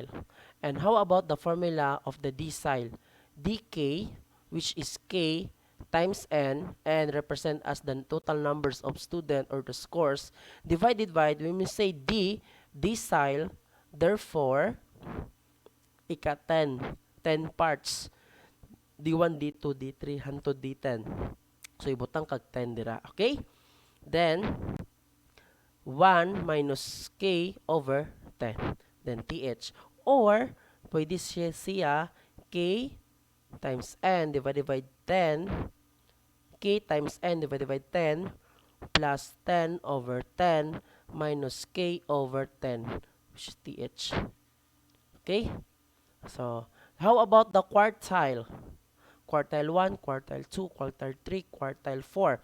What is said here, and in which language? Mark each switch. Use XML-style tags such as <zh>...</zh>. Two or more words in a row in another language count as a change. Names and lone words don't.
<en>And how about the formula of the decile? dk, which is k times n represent as the total numbers of student or the scores, divided by, when we say d, decile, therefore ika 10. 10 parts. D1, D2, D3, hantod D10.</en> <hil>So, ibutang kag 10 dira.</hil> <en>Okay? Then, 1 minus K over 10. Then, TH. Or,</en> <hil>pwede siya</hil> <en>K times N divided by 10. K times N divided by 10 plus 10 over 10 minus K over 10, which is TH. Okay? So, how about the quartile? Quartile 1, quartile 2, quartile 3, quartile 4.</en>